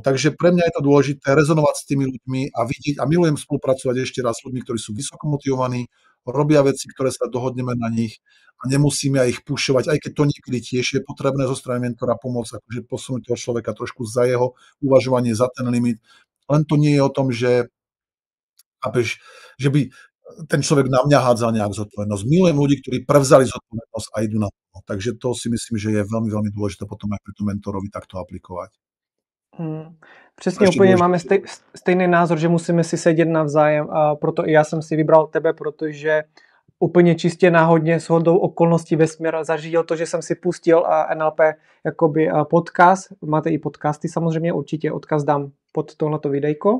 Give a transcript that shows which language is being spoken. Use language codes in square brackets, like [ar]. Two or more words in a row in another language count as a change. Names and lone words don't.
[sk] Takže pre mňa je to dôležité rezonovať s tými ľuďmi a vidieť, a milujem spolupracovať ešte raz s ľuďmi, ktorí sú vysoko motivovaní, robia veci, ktoré sa dohodneme na nich a nemusíme ich pušovať, aj keď to niekedy tiež je potrebné zo strany mentora pomôcť, akože posunúť toho človeka trošku za jeho uvažovanie, za ten limit. Len to nie je o tom, že by ten človek na mňa hádzal nejak zodpovednosť. Milujem ľudí, ktorí prevzali zodpovednosť a idú na to. Takže to si myslím, že je veľmi, veľmi dôležité potom aj pri tom mentorovi takto aplikovať. [cs] Přesně úplně máme stejný názor, že musíme si sedět navzájem a proto i já jsem si vybral tebe, protože úplně čistě náhodně shodou okolností vesmír zařídil to, že jsem si pustil NLP jakoby podcast. Máte i podcasty samozřejmě, určitě odkaz dám pod tohleto videjko.